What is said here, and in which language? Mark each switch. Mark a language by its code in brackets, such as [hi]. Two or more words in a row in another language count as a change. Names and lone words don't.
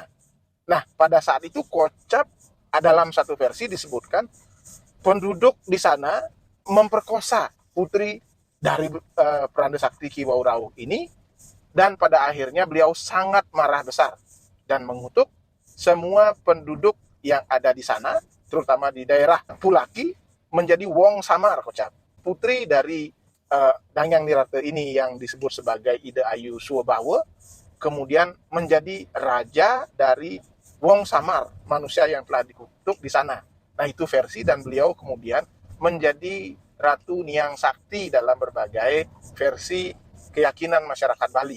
[id] Nah, pada saat itu Kocap dalam satu versi disebutkan penduduk di sana memperkosa putri dari Pranda Sakti Ki Wau Rawuh ini, dan pada akhirnya beliau sangat marah besar dan mengutuk semua penduduk yang ada di sana, terutama di daerah Pulaki, menjadi [ban] wong samar [id] Kocap. Putri dari Dangyang Nirata ini yang disebut sebagai Ida Ayu Suwabawa kemudian menjadi raja dari [ban] wong samar, [id] manusia yang telah dikutuk di sana. Nah, itu versi, dan beliau kemudian menjadi Ratu Niang Sakti dalam berbagai versi keyakinan masyarakat Bali.